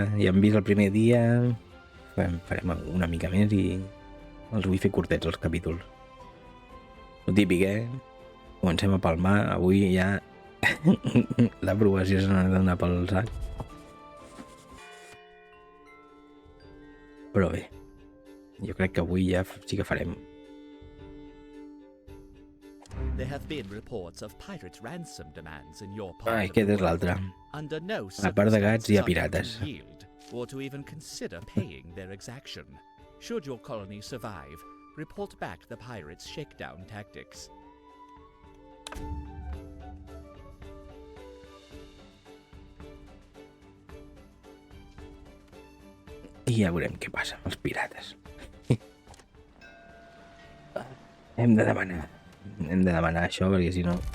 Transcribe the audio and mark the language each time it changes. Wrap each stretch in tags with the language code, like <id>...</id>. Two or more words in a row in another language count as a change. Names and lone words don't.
<ca>Ja hem vist el primer dia. Farem una mica més i els vull fer curtets, els capítols. Lo típic, Comencem a palmar. Avui ja l'aprovació se n'ha d'anar pel sac. Però bé, jo crec que avui ja sí que farem.</ca> <en>There have been reports of pirate ransom demands in your Ah, part of</en> <ca>aquest</ca> <en>the</en> <ca>és l'altre.</ca> <en>world. Under no</en> <ca>A part de gats, hi ha</ca> <en>circumstances are they</en> <ca>pirates.</ca> <en>to yield, or to even consider paying their exaction. Should your colony survive, report back the pirates' shakedown tactics.</en> <ca>I ja veurem què passa amb els pirates. Hem de demanar això, perquè si no...</ca>